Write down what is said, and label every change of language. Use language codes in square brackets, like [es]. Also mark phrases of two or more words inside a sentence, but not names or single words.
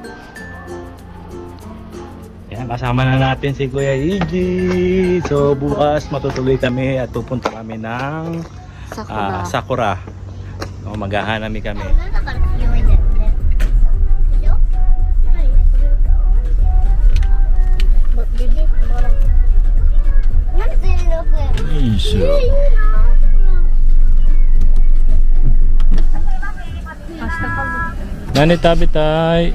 [tl] Ayan, kasama na natin si Kuya Iggy. So bukas matutuloy kami at pupunta kami ng Sakura. So, maghahanami kami. [ja] だから強いんだよね。でしょ？何？いしょ。何食べたい？